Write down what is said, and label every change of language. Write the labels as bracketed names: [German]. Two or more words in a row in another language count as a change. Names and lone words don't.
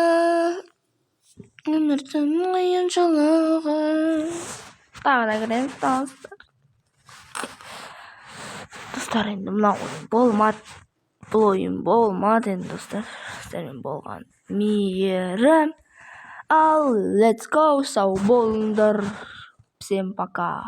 [Kazakh] Тағы да кіреміз достар. Достар, енді мына ойын болмады. Бұл ойын болмады енді достар. Сіздермен болған мейірім. [English] Ал let's go, [Kazakh] сау болыңдар. [Russian] Всем пока.